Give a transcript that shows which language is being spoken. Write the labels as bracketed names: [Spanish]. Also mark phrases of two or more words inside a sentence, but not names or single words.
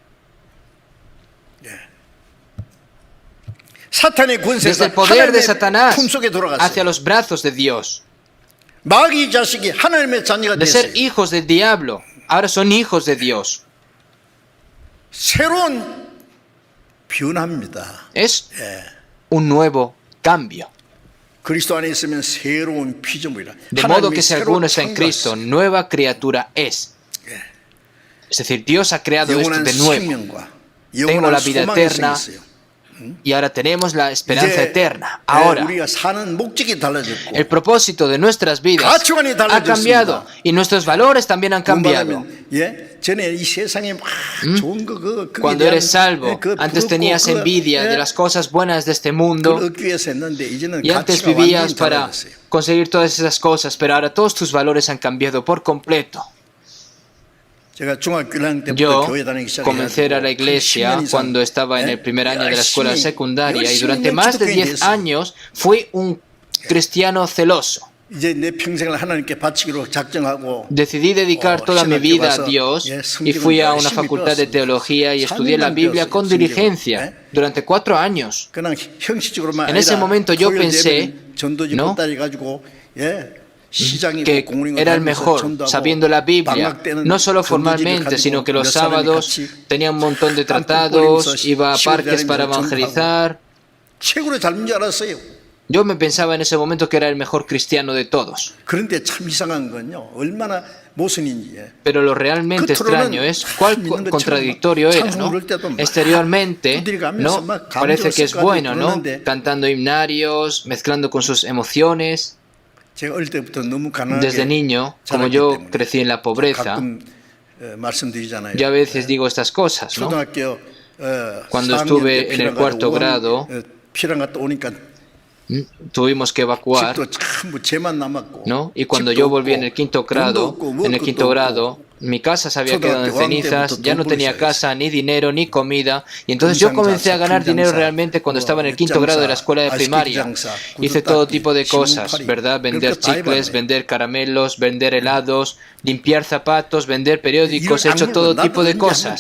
[Spanish] Desde el poder de Satanás hacia los brazos de Dios. De ser hijos del diablo, ahora son hijos de Dios. Es un nuevo cambio. [Korean] 그리스도 안에 있으면 새로운 피조물이라. [Spanish] De modo que [Korean] 하나님이 [Spanish] si [Korean] 새로 [Spanish] alguno está en Cristo, [Korean] 창조하셨어요. [Spanish] nueva criatura es. Es decir, Dios ha creado esto [Korean] 영원한 [Spanish] de nuevo. [Korean] 생명과 [Spanish] Tengo [Korean] 영원한 [Spanish] la vida [Korean] 소망이 [Spanish] eterna [Korean] 생겼어요. [Spanish] y ahora tenemos la esperanza [Korean] 이제 [Spanish] eterna. Ahora, [Korean] 우리가 사는 목적이 달라졌고 [Spanish] el propósito de nuestras vidas [Korean] 가치관이 [Spanish] ha [Korean] 달라졌습니다. [Spanish] cambiado y nuestros valores también han cambiado. [Korean] 말하면, 예? 전에 이 세상에 막 좋은 거 그거에 [Spanish] Cuando [Korean] 대한, [Spanish] eres salvo, [Korean] 그 [Spanish] antes [Korean] 부럽고 [Spanish] tenías [Korean] 그거, [Spanish] envidia de las cosas buenas de este mundo [Korean] 그걸 얻기 위해서 했는데 이제는 [Spanish] y antes [Korean] 가치가 [Spanish] vivías [Korean] 완전히 [Spanish] para [Korean] 달라졌어요. [Spanish] conseguir todas esas cosas, pero ahora todos tus valores han cambiado por completo. [Korean] 제가 중학교 1학년 때부터 [Spanish] Yo [Korean] 교회 다니기 시작해가지고 [Spanish] comencé a ir a la iglesia [Korean] 10년 이상, [Spanish] cuando estaba en el primer año de la escuela [Korean] 열심히, [Spanish] secundaria y [Korean] 열심히 [Spanish] durante más de 10 [Korean] 기독교인이 [Spanish] años fui un cristiano celoso. [Korean] 이제 내 평생을 하나님께 바치기로 작정하고 [Spanish] Decidí dedicar toda mi vida a Dios y fui a una facultad de teología y estudié la Biblia con diligencia durante 4 años. [Korean] 그냥 형식적으로만 [Spanish] En ese [Korean] 아니라 [Spanish] momento yo [Korean] 토요일 [Spanish] pensé, [Korean] 예배는 전도지 [Spanish] ¿no? [Korean] 못다리 가지고 시장이고 [Spanish] que [Korean] 공무원이고 [Spanish] era el [Korean] 다니면서 [Spanish] mejor, [Korean] 전도하고 [Spanish] sabiendo la Biblia, [Korean] 방학 때는 [Spanish] no solo [Korean] 전도지를 [Spanish] formalmente, [Korean] 가지고 [Spanish] sino que [Korean] 몇 [Spanish] los [Korean] 사람이 [Spanish] sábados [Korean] 같이 [Spanish] tenía un montón de [Korean] 한국 [Spanish] tratados, [Korean] 거리면서 [Spanish] iba a [Korean] 시골 [Spanish] parques para [Korean] 다니면서 [Spanish] evangelizar. [Korean] 최고로 닮은 줄 알았어요. [Spanish] Yo me pensaba en ese momento que era el mejor cristiano de todos. [Korean] 그런데 참 이상한 건요. 얼마나 모순인지. [Spanish] Pero lo realmente extraño es cuál contradictorio era, ¿no? Exteriormente, ¿no? Parece que es bueno, ¿no? Cantando himnarios, mezclando con sus emociones. [Korean] 제가 어릴 때부터 너무 [Spanish] Desde [Korean] 가난하게 [Spanish] niño, como yo crecí en la pobreza, [Korean] 가끔 말씀드리잖아요. [Spanish] yo a veces digo estas cosas, ¿no? [Korean] 초등학교 [Spanish] Cuando [Korean] 4학년 [Spanish] estuve [Korean] 때 [Spanish] en el [Korean] 피랑 [Spanish] cuarto [Korean] 갔다 [Spanish] grado, [Korean] 피랑 갔다 오니까 [Spanish] tuvimos que evacuar, [Korean] 집도 전부 재만 남았고 [Spanish] ¿no? Y cuando [Korean] 집도 [Spanish] yo volví [Korean] 없고, [Spanish] en el quinto [Korean] 돈도 [Spanish] grado, [Korean] 없고, 먹을 [Spanish] en el [Korean] 것도 [Spanish] quinto [Korean] 없고. [Spanish] grado, mi casa se había quedado en [Korean] 초등학교 5학년 [Spanish] cenizas, [Korean] 때부터 [Spanish] ya no [Korean] 돈 [Spanish] tenía [Korean] 벌기 [Spanish] casa, ni dinero, ni comida. Y entonces yo comencé a ganar dinero realmente cuando estaba en el quinto grado de la escuela de primaria. Hice todo tipo de cosas, ¿verdad? Vender chicles, vender caramelos, vender helados, limpiar zapatos, vender periódicos, he hecho todo tipo de cosas.